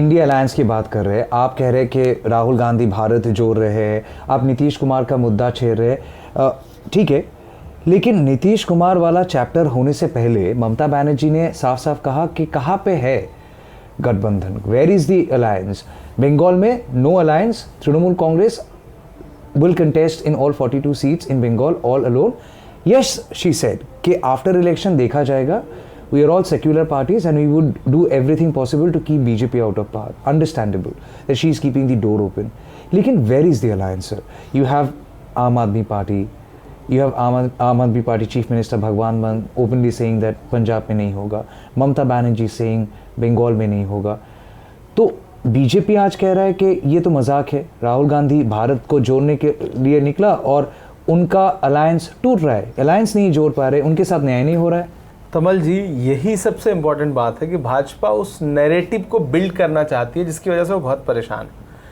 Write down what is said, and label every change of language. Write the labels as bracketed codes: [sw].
[hi] India alliance की बात कर रहे हैं, आप कह रहे हैं कि राहुल गांधी भारत जोड़ रहे हैं, आप नीतीश कुमार का मुद्दा छेड़ रहे हैं, ठीक है, लेकिन नीतीश कुमार वाला चैप्टर होने से पहले ममता बनर्जी ने साफ साफ कहा कि कहाँ पे है गठबंधन, [en] Where is the alliance. [hi] Bengal में no alliance, [en] Trinamool Congress will contest in all 42 seats in Bengal all alone. Yes, she said कि after election [hi] देखा जाएगा, [en] we are all secular parties and we would do everything possible to keep BJP out of power. Understandable that she is keeping the door open. लेकिन where is the alliance, sir? You have Aam Aadmi Party, you have Aam Aadmi Party Chief Minister Bhagwan Mann openly saying that [hi] Punjab में नहीं होगा, [en] Mamata Banerjee saying [hi] Bengal में नहीं होगा। तो BJP आज कह रहा है कि ये तो मजाक है, राहुल गांधी भारत को जोड़ने के लिए निकला और उनका अलायंस टूट रहा है, अलायंस नहीं जोड़ पा रहे, उनके साथ न्याय नहीं हो रहा है। तमल जी, यही सबसे इंपॉर्टेंट बात है कि भाजपा उस नैरेटिव को बिल्ड करना चाहती है जिसकी वजह से वो बहुत परेशान है।